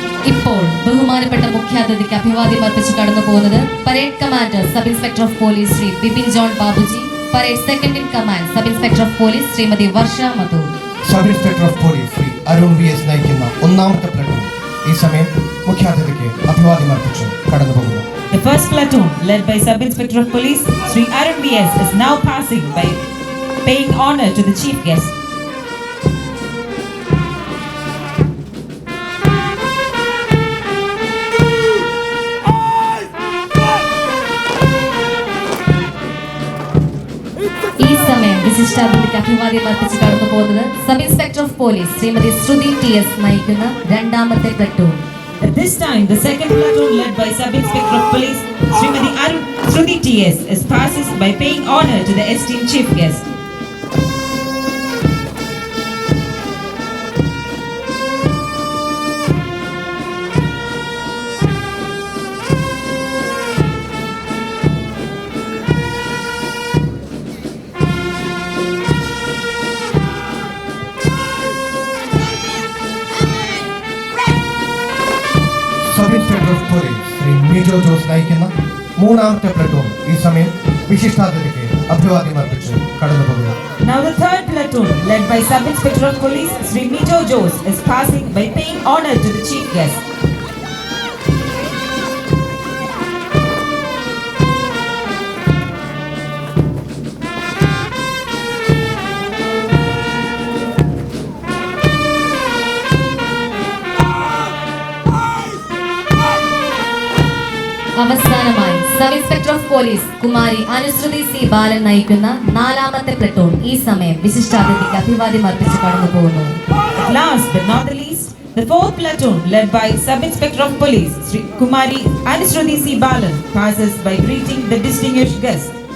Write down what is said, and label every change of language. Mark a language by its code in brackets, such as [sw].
[ml] ഇപ്പോൾ ബഹുമാനപ്പെട്ട മുഖ്യാതിഥിക്ക് അഭിവാദ്യം അർപ്പിച്ച് കടന്നു പോകുന്നത് parade commander sub inspector of police Shri Bipin John Babuji, parade second in command sub inspector of police Shrimati Varsha Madhu. Sub inspector of police Shri Arun VS നയിക്കുന്ന ഒന്നാമത്തെ പ്ലട്ടൂൺ ഈ സമയം മുഖ്യാതിഥിക്ക് അഭിവാദ്യം അർപ്പിച്ച് കടന്നു പോകുന്നു. [en] The first platoon, led by Sub Inspector of Police Sri Arun VS, is now passing by paying honor to the chief guest. [ml] ഈ സമയം വിശിഷ്ടാതിഥിക്ക് അഭിവാദ്യം അർപ്പിച്ച് കടന്നു പോകുന്നത് sub inspector of police Shrimati Shruti TS നയിക്കുന്ന രണ്ടാമത്തെ platoon. [en] At this time, the second platoon, led by Sub Inspector of Police Srimati Arun Shruti TS, is passes by paying honor to the esteemed chief guest. [ml] Sub inspector of police Shri major Jose നയിക്കുന്ന മൂന്നാമത്തെ platoon ഈ സമയം വിശിഷ്ടാതിഥിക്ക് അഭിവാദ്യം അർപ്പിച്ച് കടന്നു പോകുന്നു. [en] Now the third platoon, led by Sub Inspector of Police Sri Mijo Jose, is passing by paying honor to the chief guest. [ml] അവസാനമായി sub inspector of police Kumari അനുശ്രുതി C ബാലൻ നയിക്കുന്ന നാലാമത്തെ പ്ലട്ടൂൺ ഈ സമയം വിശിഷ്ടാതിഥിക്ക് അഭിവാദ്യം അർപ്പിച്ച് കടന്നു പോകുന്നു. [en] Last but not the least, the fourth platoon, led by Sub Inspector of Police Sri Kumari Anushrudi C Balan, passes by greeting the distinguished guest.